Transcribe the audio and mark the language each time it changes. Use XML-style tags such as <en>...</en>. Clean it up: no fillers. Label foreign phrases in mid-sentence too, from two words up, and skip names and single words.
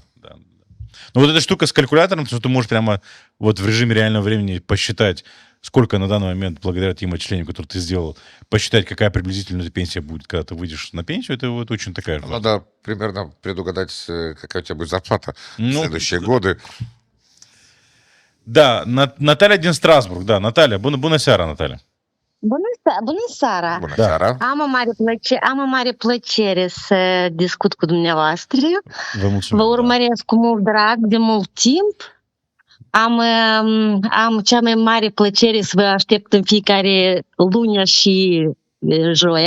<ru>Ну, вот эта штука с калькулятором, что ты можешь прямо вот в режиме реального времени посчитать, сколько на данный момент, благодаря тем отчислениям, которые ты сделал, посчитать, какая приблизительно пенсия будет, когда ты выйдешь на пенсию, это вот очень такая... Надо примерно предугадать, какая у тебя будет зарплата в следующие годы.</ru> <ro>Да, Наталья din Strasbourg, da, Natalia, bună seara, Natalia. Bună seara! Bună seara! Am o mare plăcere să discut cu dumneavoastră. Vă mulțumim. Vă urmăresc cu mult drag de mult timp. Am cea mai mare plăcere să vă aștept în fiecare lună și joia.</ro>